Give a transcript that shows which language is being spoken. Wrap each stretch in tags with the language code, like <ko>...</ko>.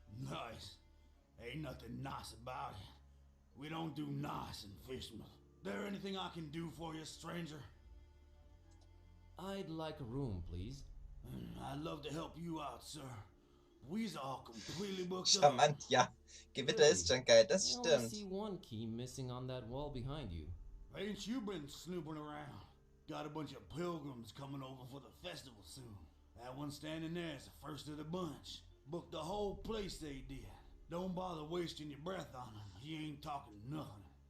<en>Nice. Ain't nothing nice about it. We don't do nice in Fishmouth. There anything I can do for you, stranger? I'd like a room, please. I'd love to help you out, sir. We's all completely booked up.</en> <de>Charmant, ja. Gewitter ist schon geil, das</de> <en>I only</en> <de>stimmt.</de> <en>see one key missing on that wall behind you. Ain't you been snooping around? Got a bunch of pilgrims coming over for the festival soon. That one standing there is the first of the bunch. Booked the whole place they did. Don't bother wasting your breath on him. He ain't talking nothing.</en>